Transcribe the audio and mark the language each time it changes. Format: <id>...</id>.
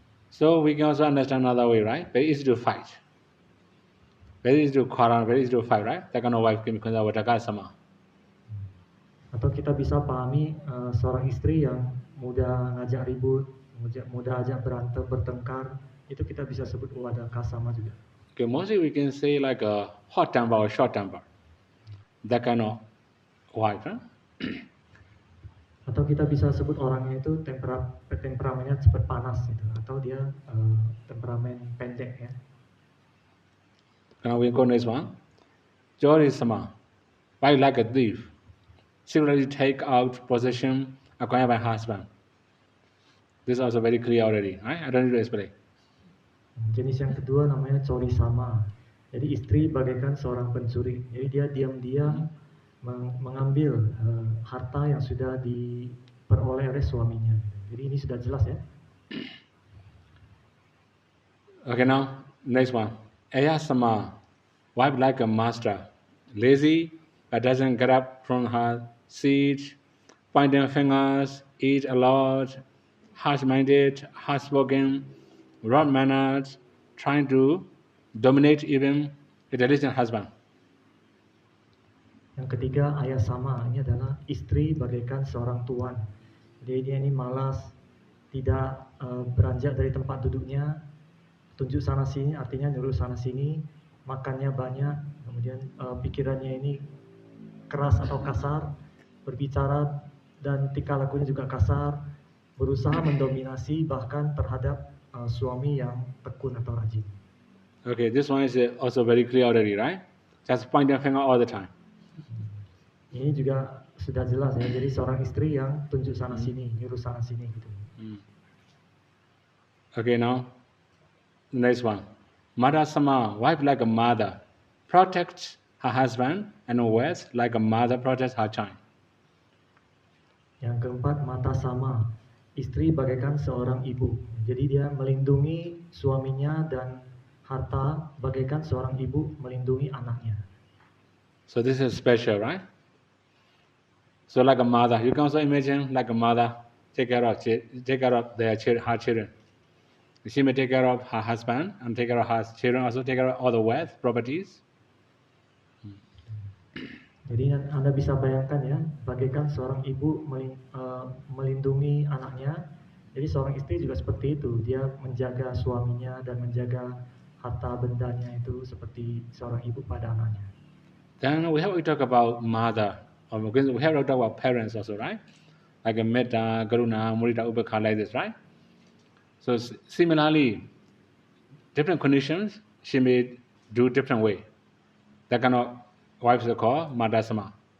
<en>So we can also understand another way, right? Very easy to fight. Very easy to quarrel, very easy to fight, right? That kind of wife can be considered Vadaka Sama.</en> <id>Atau kita bisa pahami seorang istri yang mudah ngajak ribut, mudah ajak berantem, bertengkar, itu kita bisa sebut Wadaka Sama juga.</id> <en>Okay, mostly we can say like a hot temper or short temper. That kind of wife, huh?</en> <id>Atau kita bisa sebut orangnya itu temperamennya cepat panas gitu, atau dia temperamen pendek ya.</id> <en>Now we go next one. Jori Sama, wife like a thief. Similarly take out possession acquired by husband. This is also very clear already, right? I don't need to explain.</en> <id>Jenis yang kedua namanya Chori Sama. Jadi istri bagaikan seorang pencuri. Jadi dia diam-diam mengambil harta yang sudah diperoleh oleh suaminya. Jadi ini sudah jelas ya.</id> <en>Okay, now next one. Aya Sama, wife like a master, lazy but doesn't get up from her seat, pointing fingers, eat a lot, harsh-minded, harsh-spoken, wrong-mannered, trying to dominate even a diligent husband.</en> <id>Yang ketiga Ayah Sama, ini adalah istri bagaikan seorang tuan. Jadi dia ini malas, tidak beranjak dari tempat duduknya, tunjuk sana sini, artinya nyuruh sana sini, makannya banyak, kemudian pikirannya ini keras atau kasar, berbicara dan tingkah lakunya juga kasar, berusaha mendominasi bahkan terhadap suami yang tekun atau rajin.</id> <en>Okay, this one is also very clear already, right? Just point the finger all the time.</en> <id>Ini juga sudah jelas ya, jadi seorang istri yang tunjuk sana sini, nyuruh sana sini gitu.</id> <en>Okay, now next one. Mother Sama, wife like a mother, protects her husband and wears like a mother protects her child.</en> <id>Yang keempat Mata Sama, istri bagaikan seorang ibu. Jadi dia melindungi suaminya dan harta bagaikan seorang ibu melindungi anaknya.</id> <en>So this is special, right? So like a mother, you can also imagine like a mother take care of her children. She may take care of her husband and take care of her children, also take care of all the wealth, properties.</en> <id>Jadi Anda bisa bayangkan ya, bagaikan seorang ibu melindungi anaknya. Jadi seorang istri juga seperti itu, dia menjaga suaminya dan menjaga harta bendanya itu seperti seorang ibu pada anaknya.</id> <en>Then we talk about mother, or we have to talk about parents also, right? Like a metta, karuna, mudita, upekha, like this, right? So similarly, different conditions, she may do different way. That kind of wives are called Mata Sama.</en>